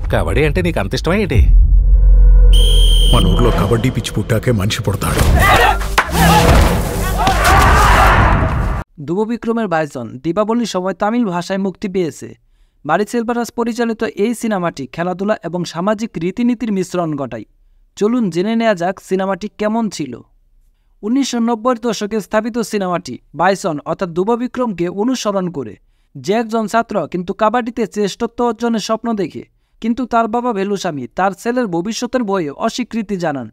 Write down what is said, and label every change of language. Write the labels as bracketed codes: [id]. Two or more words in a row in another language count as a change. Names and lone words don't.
[te] కబడ్డీ అంటే నీకు అంత ఇష్టమా ఏంటి? మన ఊర్లో కబడ్డీ పిచ్చి పుట్టాకే మనిషి పుడతాడు. [bn] ধ্রুববিক্রমের বাইসন দীপাবলির সময় তামিল ভাষায় মুক্তি পেয়েছে। মারি সেলভারাস পরিচালিত এই সিনেমাটি খেলাধুলা এবং সামাজিক রীতিনীতির মিশ্রণ ঘটায়। চলুন জেনে নেওয়া যাক সিনেমাটি কেমন ছিল। 1990-এর দশকে স্থাপিত সিনেমাটি বাইসন অর্থাৎ ধ্রুববিক্রমকে অনুসরণ করে, যে একজন ছাত্র কিন্তু কাবাডিতে শ্রেষ্ঠত্ব অর্জনের স্বপ্ন দেখে, কিন্তু তার বাবা ভেলুস্বামী তার ছেলের ভবিষ্যতের ভয়ে অস্বীকৃতি জানান।